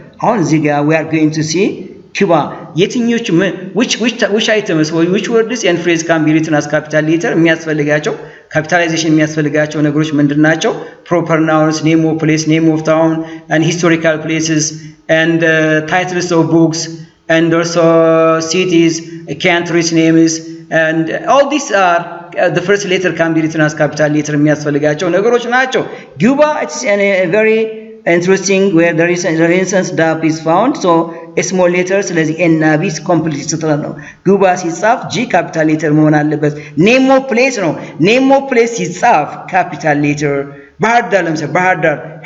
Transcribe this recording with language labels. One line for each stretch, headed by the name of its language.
Amharic: አሁን እዚህ ጋር
English: we are going to see Cuba. የትኞቹ which items or which words and phrase can be written as capital letter?
Amharic: የሚያስፈልጋቸው capitalization የሚያስፈልጋቸው ነገሮች ምንድናቸው?
English: Proper nouns, name of place, name of town and historical places and titles of books and also cities, countries names. And all these are the first letter can be written as capital letter
Amharic: የሚያስፈልጋቸው ነገሮች ናቸው።
English: Cuba, it's a very interesting where the Renaissance dam is found, so a small letter
Amharic: ስለዚህ እና ቢ
English: complete ስትል ነው። Cuba ሲጻፍ G capital letter
Amharic: መሆን አለበት።
English: name of place ነው። name of place ሲጻፍ capital letter። ባህር ዳር ለምሳሌ ባህር ዳር፣